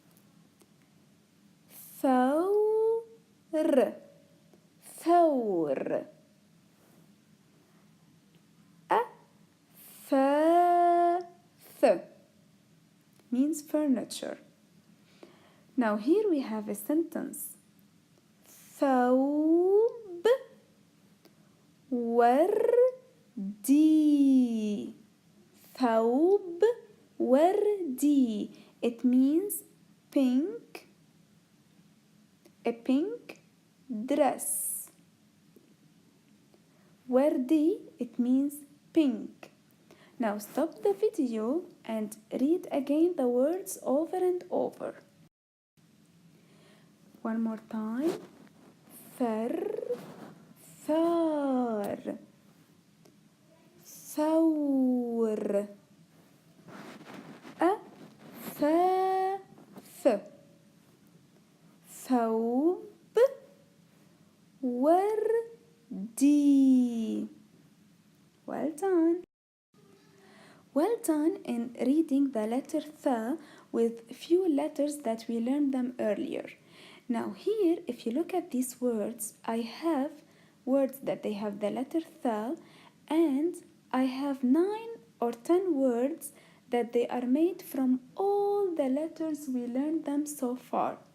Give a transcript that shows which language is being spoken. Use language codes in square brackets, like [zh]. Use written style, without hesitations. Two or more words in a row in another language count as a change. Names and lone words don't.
[ar] ثور ثور. [en] Afath means furniture. Now here we have a sentence. [ar] ثوب وردي. ثوب وردي. [en] It means pink. A pink dress. وردي, it means pink. Now stop the video and read again the words over and over. One more time. [ar] ثار ثور أثاث ثوب وردي. [en] Well done. Well done in reading the letter th with few letters that we learned them earlier. Now here, if you look at these words, I have words that they have the letter th, and I have 9 or 10 words that they are made from all the letters we learned them so far.